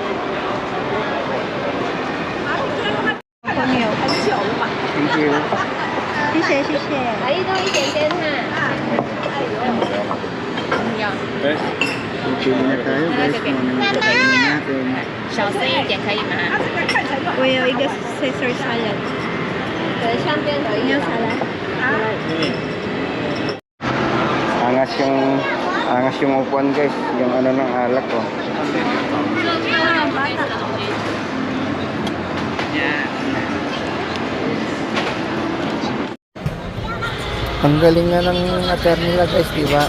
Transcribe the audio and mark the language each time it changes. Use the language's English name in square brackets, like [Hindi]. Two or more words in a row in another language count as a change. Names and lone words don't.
[English] Thank you. [Chinese] 谢谢谢谢。来一多一点点哈。 [Filipino] Pili na tayo guys kung ano yung kakainin natin. [Chinese] 小声一点可以吗？我有一个 Caesar salad。对，上边有一个沙拉。 [Filipino] Angas yung upuan guys, yung ano ng alak ko. Ang galing nga ng attorney nila guys, di ba?